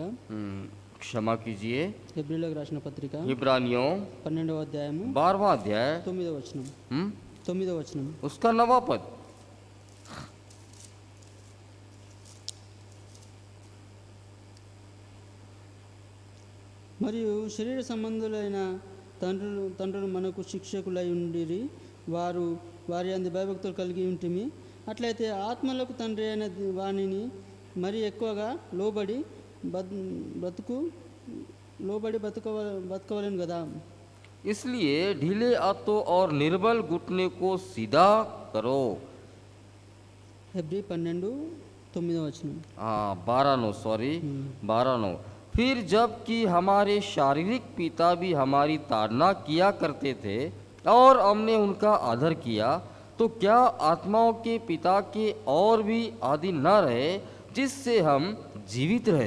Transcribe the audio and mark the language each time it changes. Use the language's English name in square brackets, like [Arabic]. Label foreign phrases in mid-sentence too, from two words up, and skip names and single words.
[Hindi] क्षमा कीजिए। [Telugu] హెబ్రీలోకి రాసిన పత్రిక [Hindi] इब्रानियों [Telugu] 12వ అధ్యాయము [Hindi] 12वां अध्याय [Telugu] 9వ వచనం. 9వ వచనం. [Hindi] उसका 9वां पद। [Telugu] మరియు శరీర సంబంధులైన తండ్రులు మనకు శిక్షకులై ఉండిరి, వారి అందు భయభక్తులు కలిగి ఉంటిమి. అట్లయితే ఆత్మలకు తండ్రి అయిన వాణిని మరి ఎక్కువగా లోబడి బతకవలేను కదా. [Hindi] इसलिए ढीले हाथों और निर्बल घुटने को सीधा करो। [Telugu] హెబ్రీ 12:9 వచనం. [Hindi] हाँ 12:9 सॉरी 12:9। फिर जबकि हमारे शारीरिक पिता भी हमारी ताड़ना किया करते थे, और हमने उनका आदर किया, तो क्या आत्माओं के पिता के और भी आदि न रहे जिससे हम जीवित रहे?